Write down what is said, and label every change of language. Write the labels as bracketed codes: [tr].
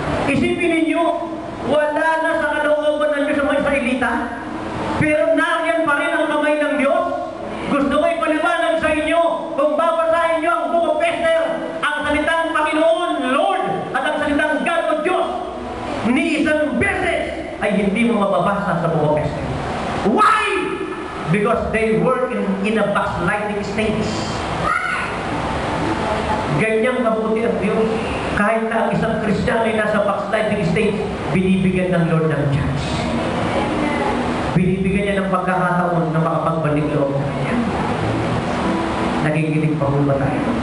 [tl] Isipin ninyo, wala na sa kalooban ng Diyos sa mga Israelita, pero nariyan pa rin ang kamay ng Diyos. Gusto ko ipaliwanag sa inyo, kung babasahin nyo ang Book of Esther, ang salitang Panginoon, Lord, at ang salitang God o Diyos, ni isang beses ay hindi mo mababasa sa Book of Esther. [en] Why? Because they were in a backsliding state. [tl] Ganyang kabuti ang Diyos. Kahit na ang isang Kristiyano ay nasa backsliding state, binibigyan ng Lord ng chance. Binibigyan niya ng pagkakataon na makapagbalik loob sa Kanya. Nagigiling pa ba tayo?